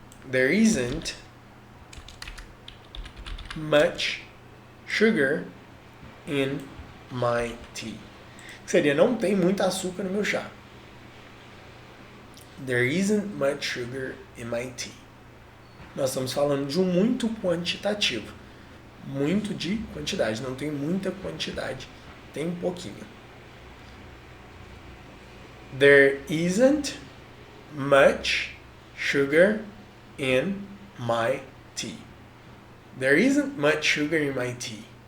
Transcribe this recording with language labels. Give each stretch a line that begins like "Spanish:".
English: There isn't much sugar in my tea.
Portuguese: Que seria, não tem muito açúcar no meu chá.
English: There isn't much sugar in my tea.
Portuguese: Nós estamos falando de um muito quantitativo. Muito de quantidade. Não tem muita quantidade. Tem pouquinho.
English: There isn't much sugar in my tea. There isn't much sugar in my tea.